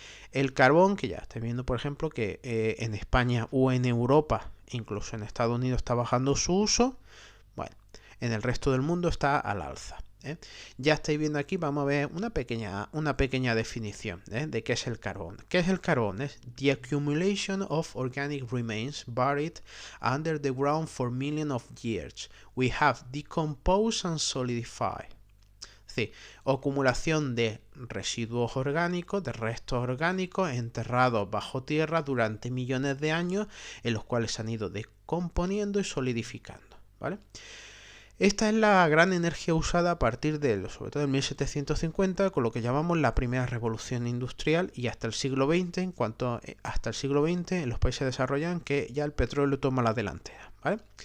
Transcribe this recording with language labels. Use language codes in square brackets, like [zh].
[es] El carbón, que ya estáis viendo, por ejemplo, que en España o en Europa, incluso en Estados Unidos, está bajando su uso. Bueno, en el resto del mundo está al alza. ¿eh? Ya estáis viendo aquí, vamos a ver una pequeña definición, ¿eh? De qué es el carbón. ¿Qué es el carbón? Es [en] the accumulation of organic remains buried under the ground for millions of years. We have decomposed and solidified. [es] Es decir, acumulación de residuos orgánicos, de restos orgánicos enterrados bajo tierra durante millones de años, en los cuales se han ido descomponiendo y solidificando, ¿vale? Esta es la gran energía usada a partir sobre todo del 1750, con lo que llamamos la primera revolución industrial, y hasta el siglo XX, hasta el siglo XX en los países desarrollados, que ya el petróleo toma la delantera, ¿vale?